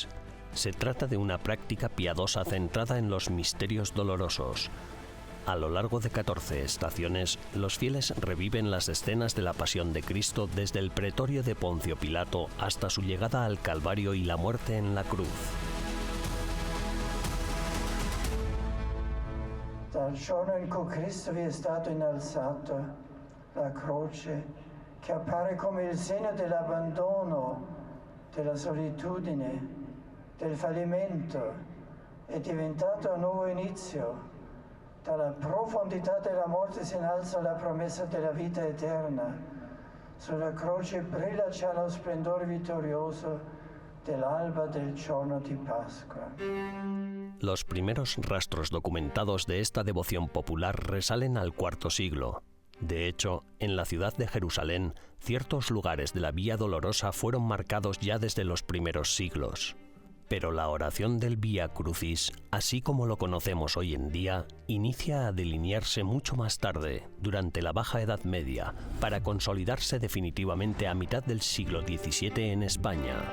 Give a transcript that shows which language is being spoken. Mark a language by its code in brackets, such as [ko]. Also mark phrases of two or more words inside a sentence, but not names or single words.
[es] Se trata de una práctica piadosa centrada en los misterios dolorosos. A lo largo de 14 estaciones, los fieles reviven las escenas de la pasión de Cristo desde el pretorio de Poncio Pilato hasta su llegada al Calvario y la muerte en la cruz. [it] Dal giorno in cui Cristo vi è stato innalzato, la croce che appare come il segno dell'abbandono, della solitudine, del fallimento, è diventato un nuovo inizio. Dalla profondità della morte si innalza la promessa della vita eterna. Sulla croce brilla già lo splendore vittorioso dell'alba del giorno di Pascua. [es] Los primeros rastros documentados de esta devoción popular resalen al IV siglo. De hecho, en la ciudad de Jerusalén, ciertos lugares de la Vía Dolorosa fueron marcados ya desde los primeros siglos. Pero la oración del Vía Crucis, así como lo conocemos hoy en día, inicia a delinearse mucho más tarde, durante la Baja Edad Media, para consolidarse definitivamente a mitad del siglo XVII en España.